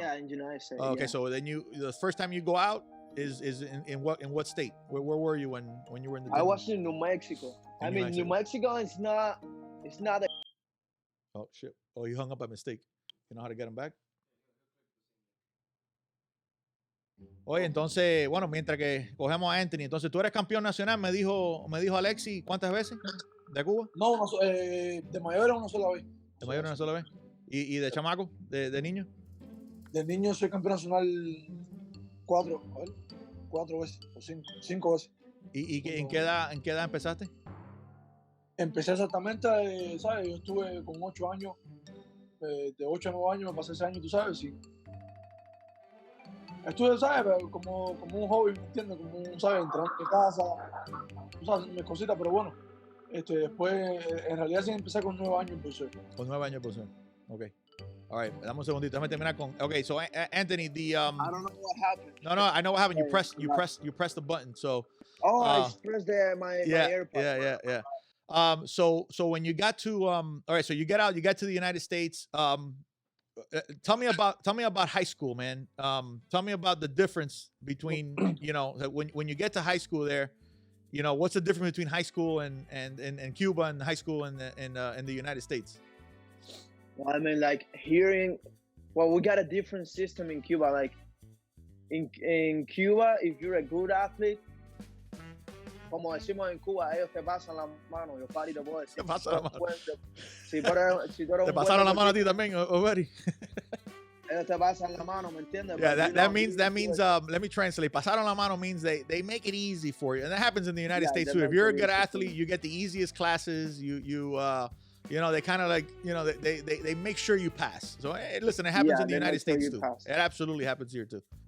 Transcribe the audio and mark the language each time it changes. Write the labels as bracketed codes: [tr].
[en] Yeah, in the United States. Oh, okay, yeah. So then the first time you go out is in what state? Where were you when you were in the? I was in New Mexico. New Mexico is not. It's not. Oh shit! Oh, you hung up by mistake. You know how to get them back? [es] Oye, entonces, bueno, mientras que cogemos a Anthony, entonces tú eres campeón nacional, me dijo Alexi, ¿cuántas veces? ¿De Cuba? No, de mayor una sola vez. ¿De mayor una sola vez? ¿Y de chamaco? ¿De niño? De niño soy campeón nacional 4 veces o 5 veces. ¿Y en qué edad empezaste? Empecé exactamente, ¿sabes? Yo estuve con 8 años, de 8 a 9 años me pasé ese año, tú sabes, sí. Estuve, ¿sabes? Pero como un hobby, ¿me entiendes? Como un, ¿sabes? Entrenando en casa, tú sabes, mis cositas, pero bueno. Después, en realidad sí empecé con 9 años en boxeo. Con 9 años, pues. Okay. All right. Dame un segundito. Déjame terminar con. Okay. [en] So Anthony, the I don't know what happened. No, I know what happened. You press the button. So. Oh, I pressed my AirPod. Yeah. So when you got to all right. So you get to the United States. Tell me about high school, man. Tell me about the difference between when you get to high school there. What's the difference between high school and Cuba and high school in the United States? Well, I mean, like we got a different system in Cuba. Like in Cuba, if you're a good athlete, [es] como decimos en Cuba, ellos te pasan la mano. Yo pari te puedo decir. Te pasan la mano. Si tú eres te pasaron la mano a ti también, already. Ellos te pasan la mano, ¿me entiendes? [en] Yeah, that means let me translate. [es] Pasaron la mano [en] means they make it easy for you, and that happens in the United States too. If you're a good athlete, you get the easiest classes. They kind of like they make sure you pass. So hey, listen, it happens in the United States too. It absolutely happens here too.